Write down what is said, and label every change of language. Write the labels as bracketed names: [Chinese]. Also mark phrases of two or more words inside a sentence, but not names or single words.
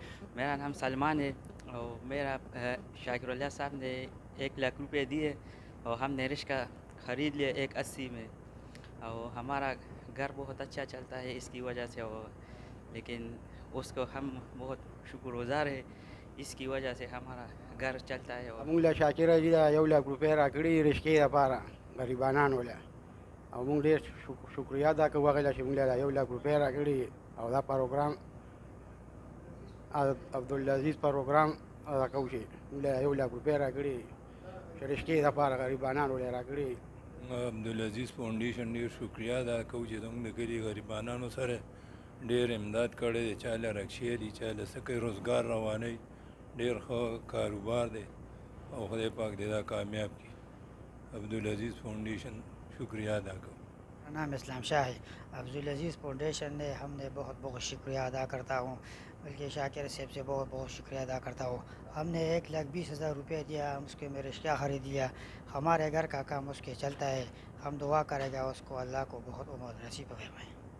[Urdu] میرا نام سلمان ہے اور میرا شاکر اللہ صاحب نے 1 لاکھ روپے دیے اور ہم نے رشکہ خرید لیا 180 میں اور ہمارا گھر بہت اچھا چلتا ہے اس کی وجہ سے. لیکن اس کو ہم بہت شکر گزار ہے، اس کی وجہ سے ہمارا گھر چلتا ہے. [Pashto] مولا شاکر جی 1 لاکھ روپے راکړي رشکې لپاره غریبانان ولا او موږ ډېر شکریا ادا کوو هغې له چې موږ له 1 لک روپۍ راکړي او دا پروګرام عبدالعزیز پروګرام ادا کوو چې موږ له 1 لک روپۍ راکړي چې رشتې دپاره غریبانان ولې راکړي. عبدالعزیز فاؤنډیشن ډېر شکریا ادا کوو چې زموږ د کلي غریبانانو سره ډېر امداد کړی دی. چا له رکشې دي، چا له څه کوي، روزګار روانوي. ډېر ښه کاروبار دی او خدای پاک دې دا کامیاب کړي. [Urdu] عبدالعزیز فاؤنڈیشن شکریہ ادا کروں. میرا نام اسلام شاہ ہے. عبدالعزیز فاؤنڈیشن نے ہم نے بہت بہت شکریہ ادا کرتا ہوں، بلکہ شاکر صاحب سے بہت بہت شکریہ ادا کرتا ہوں. ہم نے 1,20,000 روپے دیا، ہم اس کے میں رشتہ خرید دیا. ہمارے گھر کا کام اس کے چلتا ہے. ہم دعا کرے گا اس کو اللہ کو بہت عمر نصیب فرمائے.